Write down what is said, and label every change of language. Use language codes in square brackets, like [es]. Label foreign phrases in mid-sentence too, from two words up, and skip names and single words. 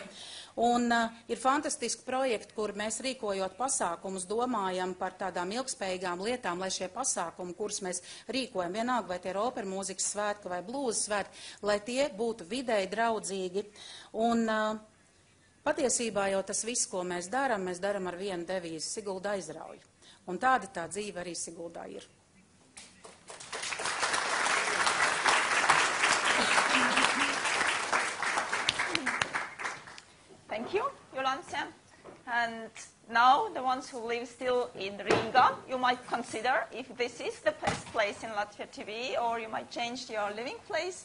[lv] Un ir fantastiski projekti, kur mēs rīkojot pasākumus domājam par tādām ilgspējīgām lietām, lai šie pasākumi, kurus mēs rīkojam, vienalga vai tie ir opera mūzikas svētki vai blūzas svētki, lai tie būtu videi draudzīgi. Un patiesībā jau tas viss, ko mēs darām ar vienu devīzi - Sigulda aizrauj. Un tāda tā dzīve arī Siguldā ir. [en] Thank you, Jolanta. And now the ones who live still in Riga, you might consider if this is the best place in Latvia to be, or you might change your living place.